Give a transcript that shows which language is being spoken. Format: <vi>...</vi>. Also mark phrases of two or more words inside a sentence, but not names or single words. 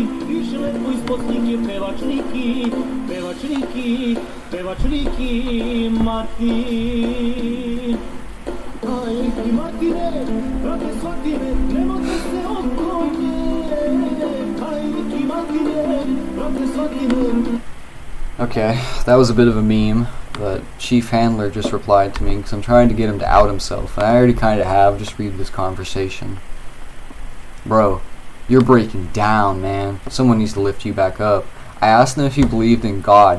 <sr>Piše lepo ispod slike pevač Riki Martin. Aj Riki Martine, brate shvati me, ne može se oko nje. Aj Riki Martine, brate shvati me.</sr> <en>Okay, that was a bit of a meme, but Chief Handler just replied to me because I'm trying to get him to out himself, and I already kind of have. Just read this conversation. Bro, you're breaking down, man. Someone needs to lift you back up. I asked him if he believed in God.</en>